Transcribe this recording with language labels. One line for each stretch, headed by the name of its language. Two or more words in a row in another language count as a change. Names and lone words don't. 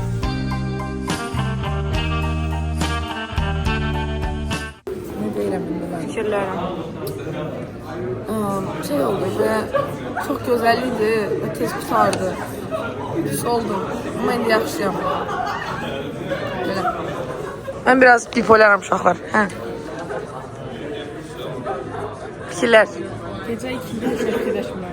Turkish: Ne değilim bunda
Azerbaijani: fikirlərim.
Turkish: Şey oldu ve çok güzeldi ve tez tutardı.
Azerbaijani: Pis oldu. Ama indi yaxşıyam. Böyle. Mən biraz bipolaram uşaqlar. Hə. Fikirlər. Gecə 2-də heç nə fikirləşmirəm.